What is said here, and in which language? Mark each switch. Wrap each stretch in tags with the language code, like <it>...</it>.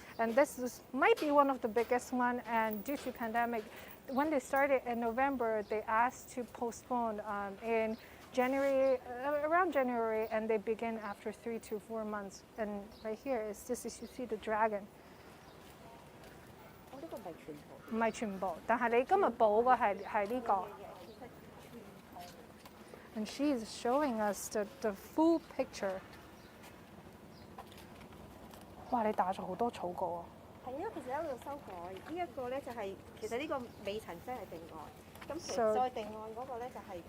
<en>And might be one of the biggest one. And due to pandemic, when they started in November, they asked to postpone in January, around January, and they begin after 3 to 4 months. And right here is this is you see the dragon.</en> <yue>呢個唔係全部。唔係全部，但係你今日補嘅係呢個。</yue> <en>And she is showing us the full picture.</en> <yue>哇！你打咗好多草稿啊！係因為其實喺度修改，呢一個咧就係其實呢個尾層真係定案。咁其實再定案嗰個咧就係</yue>